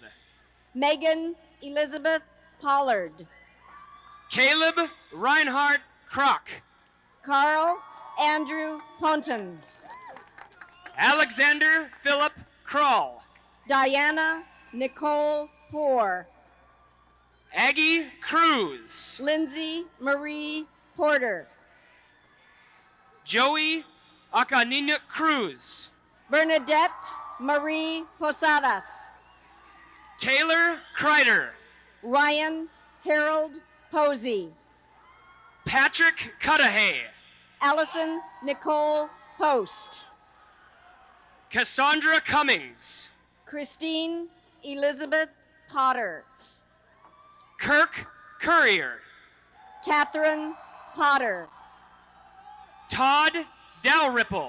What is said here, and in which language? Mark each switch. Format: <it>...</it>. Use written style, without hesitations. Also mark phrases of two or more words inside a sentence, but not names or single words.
<en>Megan Elizabeth Pollard. Caleb Reinhardt Kroc. Carl Andrew Ponton. Alexander Philip Kroll. Diana Nicole Poor. Aggie Cruz. Lindsay Marie Porter. Joey Akanina Cruz. Bernadette Marie Posadas. Taylor Kreider. Ryan Harold Posey. Patrick Cudahy. Allison Nicole Post. Cassandra Cummings. Christine Elizabeth Potter. Kirk Courier. Catherine Potter. Todd Dalrymple.</en>